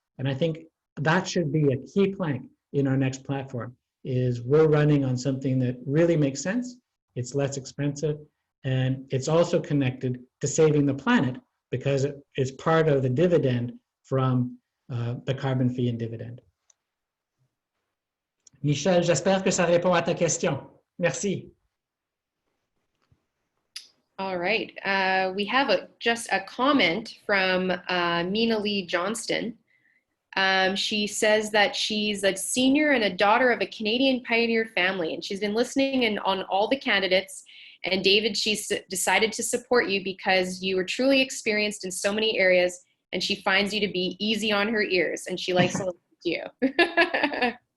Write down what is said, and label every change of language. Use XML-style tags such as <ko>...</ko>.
<en>And I think that should be a key plank in our next platform, is we're running on something that really makes sense, it's less expensive, and it's also connected to saving the planet because it's part of the dividend from the carbon fee and dividend.</en> <fr>Michel, j'espère que ça répond à ta question. Merci.</fr> <en>All right. We have just a comment from Mina Lee Johnston. She says that she's a senior and a daughter of a Canadian pioneer family, and she's been listening on all the candidates. And David, she's decided to support you because you are truly experienced in so many areas, and she finds you to be easy on her ears, and she likes to listen to you.</en>